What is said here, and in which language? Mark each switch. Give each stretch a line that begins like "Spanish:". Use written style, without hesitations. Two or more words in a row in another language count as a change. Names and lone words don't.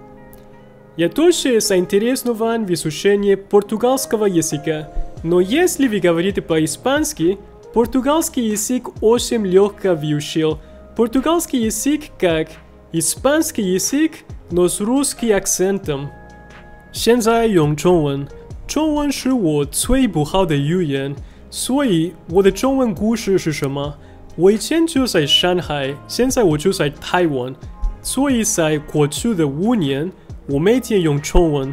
Russian: Я тоже заинтересован в изучении португальского языка, но если вы говорите по-испански, португальский язык очень легко выучил. Португальский язык как испанский язык, но с русским акцентом.
Chinese: 现在用中文，中文是我最不好的语言，所以我的中文故事是什么？我以前就在上海，现在我就在台湾，所以在过去的5年，我每天用中文。